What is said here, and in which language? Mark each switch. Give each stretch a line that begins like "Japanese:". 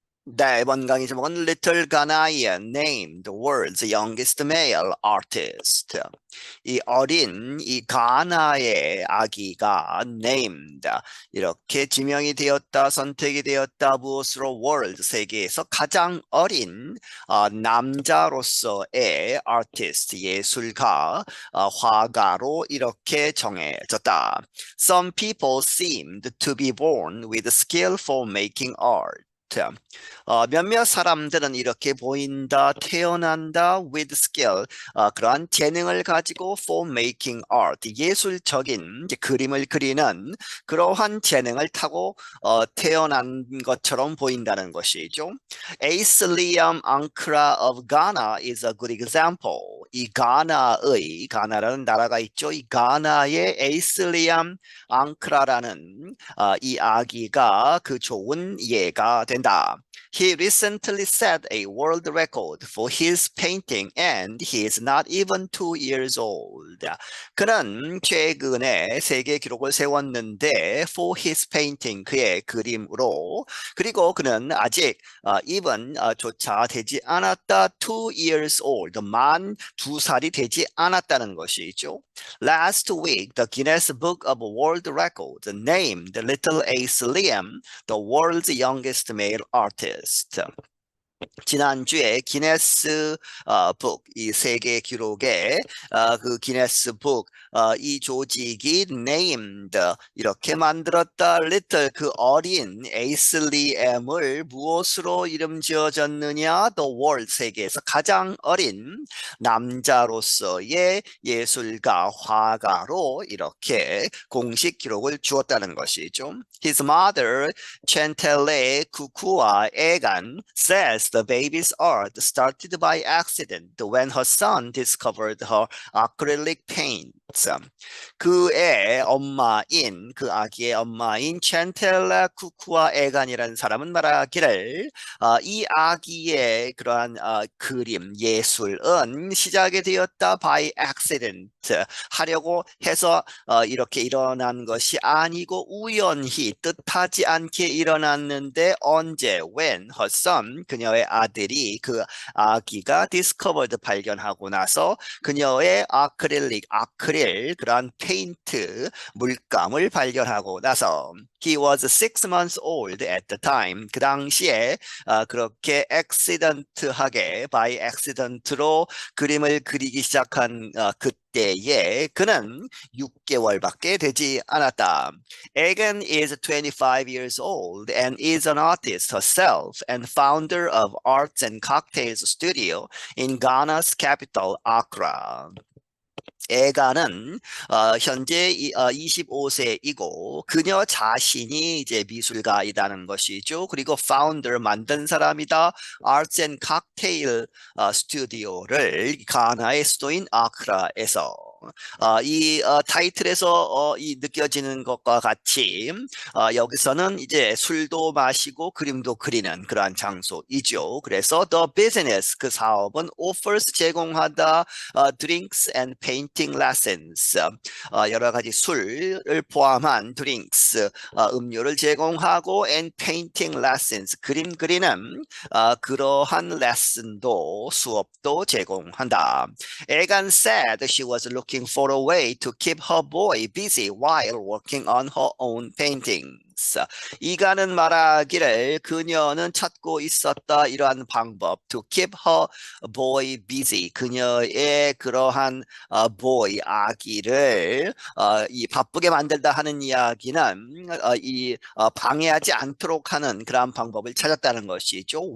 Korean: 네, 이번 강의 제목은
English: Little Ghanaia named the world's youngest male artist.
Korean: 이 어린 이 가나의 아기가 named 이렇게 지명이 되었다, 선택이 되었다. 무엇으로? world 세계에서 가장 어린 남자로서의 artist 예술가, 화가로 이렇게 정해졌다.
English: Some people seemed to be born with skill for making art.
Korean: 몇몇 사람들은 이렇게 보인다, 태어난다,
English: with skill,
Korean: 그러한 재능을 가지고
English: for making art,
Korean: 예술적인 이제 그림을 그리는 그러한 재능을 타고 태어난 것처럼 보인다는 것이죠.
English: Ace Liam Ankara of Ghana is a good example.
Korean: 이 가나라는 나라가 있죠. 이 가나의 에이스 리암 앙크라라는 이 아기가 그 좋은 예가 된다.
English: He recently set a world record for his painting and he is not even 2 years old.
Korean: 그는 최근에 세계 기록을 세웠는데
English: for his painting,
Korean: 그의 그림으로, 그리고 그는 아직 even 조차 되지 않았다.
English: 2 years old,
Korean: 만 2살이 되지 않았다는 것이죠.
English: Last week, the Guinness Book of World Records named Little Ace Liam the world's youngest male artist.
Korean: 지난주에 기네스 북, 이 세계 기록의 그 기네스 북, 이 조직이 named, 이렇게 만들었다. little, 그 어린 에이슬리엠을 무엇으로 이름 지어졌느냐?
English: the world,
Korean: 세계에서 가장 어린 남자로서의 예술가, 화가로 이렇게 공식 기록을 주었다는 것이죠.
English: His mother, Chantelle Kukua Egan, says the baby's art started by accident when her son discovered her acrylic paints.
Korean: 그의 엄마인, 그 아기의 엄마인 챈텔라 쿠쿠아 에간이라는 사람은 말하기를 이 아기의 그러한 그림, 예술은 시작이 되었다
English: by accident,
Korean: 하려고 해서 이렇게 일어난 것이 아니고 우연히 뜻하지 않게 일어났는데 언제?
English: when her son,
Korean: 그녀의 아들이, 그 아기가 discovered, 발견하고 나서 그녀의 아크릴, 그러한 페인트, 물감을 발견하고 나서
English: he was 6 months old at the time,
Korean: 그 당시에 그렇게 accident하게,
English: by accident
Korean: 로 그림을 그리기 시작한 그때에 그는 6개월밖에 되지 않았다.
English: Egan is 25 years old and is an artist herself and founder of Arts and Cocktails Studio in Ghana's capital, Accra.
Korean: 에가는 현재 25세이고 그녀 자신이 이제 미술가이다는 것이죠. 그리고 파운더, 만든 사람이다. Arts and Cocktail 스튜디오를 가나의 수도인 아크라에서. 이 타이틀에서 이 느껴지는 것과 같이 여기서는 이제 술도 마시고 그림도 그리는 그러한 장소이죠. 그래서
English: the business,
Korean: 그 사업은 offers, 제공하다,
English: drinks and painting lessons,
Korean: 여러 가지 술을 포함한 drinks, 음료를 제공하고
English: and painting lessons,
Korean: 그림 그리는 그러한 레슨도, 수업도 제공한다.
English: Egan said she was looking for a way to keep her boy busy while working on her own paintings.
Korean: 이가는 말하기를 그녀는 찾고 있었다, 이러한 방법,
English: to keep her boy busy,
Korean: 그녀의 그러한 boy, 아기를 이 바쁘게 만들다 하는 이야기는 이 방해하지 않도록 하는 그러한 방법을 찾았다는 것이죠.